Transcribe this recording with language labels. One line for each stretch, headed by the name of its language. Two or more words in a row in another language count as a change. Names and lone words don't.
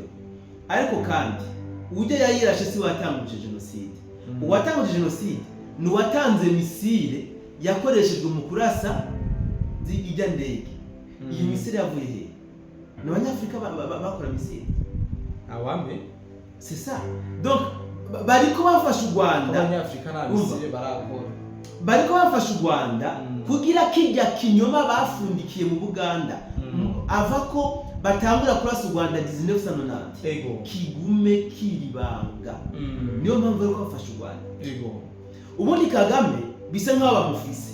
Rundi: Ariko kandi ujya yayirashe si watanguje jenoside. Uwatanguje jenoside ni watanze misile yakoreshejwe mu kurasa ijya ndege. Iyi misile yavuye he? Ni Abanyafrika bakora misile. Awambe?
French: C'est ça.
Rundi: Donc bariko bafasha u Rwanda. Abanyafrika nta misile barakora. Bariko bafasha u Rwanda kugira kijya kinyoma bafundikiye mu Buganda. Ava ko batangura kurasa u Rwanda 1990. Kigume kiribanga. Niyo mpamvu bariko bafasha u Rwanda. Ubundi Kagame bisa nk'aho bamufise.